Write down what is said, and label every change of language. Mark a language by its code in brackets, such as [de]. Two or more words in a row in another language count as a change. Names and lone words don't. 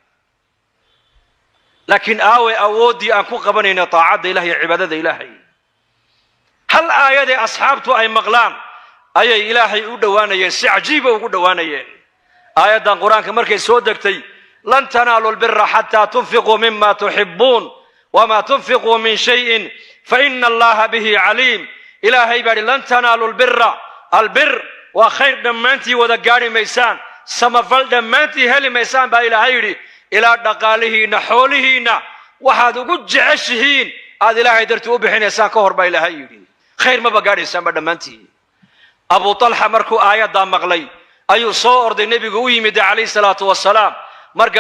[so] laakiin aawe awoodii aan ku qabanayna taacada ilaahay iyo cibaadada ilaahay hal aayade asxaabtu ay maqlaan ayay ilaahay u dhawaanayeen si cajiib ugu dhawaanayeen aayadan quraanka markay soo degtay [ar] لن تنالوا البر حتى تنفقوا مما تحبون وما تنفقوا من شيء فإن الله به عليم [so] ilaahay bari [ar] لن تنالوا البر [so] wa khayr dhammaantii wada gaari maysaan samafal dhammaantii heli maysaan baa ilaahay yiri ila dhaqaalihiina xoolihiina waxaad ugu jeceshihiin aad ilaahay dartii u bixinaysaan ka hor baa ilaahay yiri khayr ma bagaadhaysaan ba dhammaantii abu talha markuu aayada maqlay ayuu soo orday nabiga u yimid [ar] عليه الصلاة والسلام [so] markaa